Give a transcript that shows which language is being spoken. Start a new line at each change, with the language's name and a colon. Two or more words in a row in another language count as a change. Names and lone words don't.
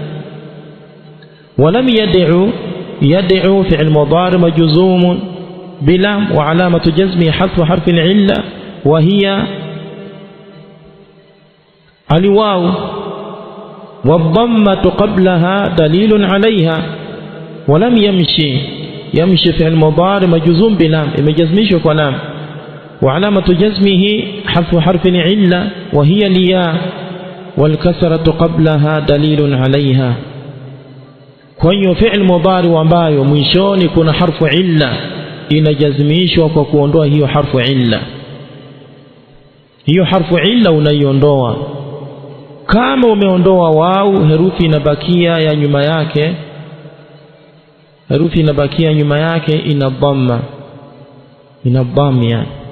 Arabic: ولم يدعو فعل مضارع مجزوم بلام وعلامة جزمه حذف حرف العلة وهي الواو، والضمة قبلها دليل عليها. ولم يمشي فعل مضارع مجزوم بلام مجزمش كلام وعلامة جزمه حذف حرف العلة وهي الياء والكسرة قبلها دليل عليها.
Swahili: kwa hiyo
Arabic: فعل مضارع
Swahili: ambayo mwishoni kuna
Arabic: حرف علة
Swahili: inajazmishwa kwa kuondoa hiyo
Arabic: حرف علة.
Swahili: hiyo
Arabic: حرف علة
Swahili: unaiondoa. kama umeondoa wau, herufi inabakia ya nyuma yake, herufi inabakia nyuma yake ina dhamma, ina dhamma.